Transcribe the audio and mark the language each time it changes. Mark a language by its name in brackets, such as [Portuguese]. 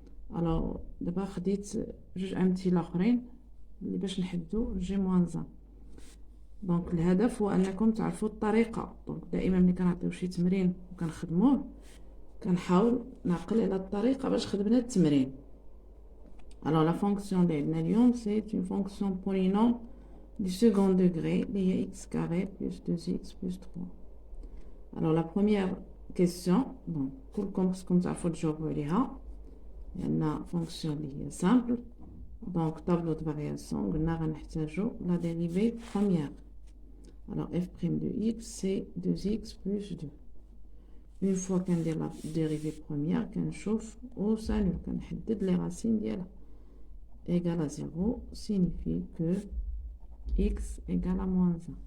[Arabic] الوغ دابا خديت جوج امثله اخرين اللي باش نحددوا جي موان 1. دونك الهدف هو انكم تعرفوا الطريقه. دونك دائما ملي كنعطيو شي تمرين وكنخدموه كنحاول نعقل على الطريقه باش خدمنا التمرين. [French] alors la fonction [Arabic] اللي عندنا اليوم [French] c'est une fonction polynôme du second degré اللي هي x carré plus 2x plus 3. alors la première question donc [Arabic] كلكم خصكم تعرفوا تجاوبوا عليها لان فونكسيون اللي هي simple. [French] donc tableau de variation [Arabic] قلنا غنحتاجو [French] la dérivée première. alors f' de x c'est 2x plus 2. une fois qu'on a la dérivée première كنشوف au salut كنحدد les racines ديالها égale à 0 signifie que x égale à moins 1.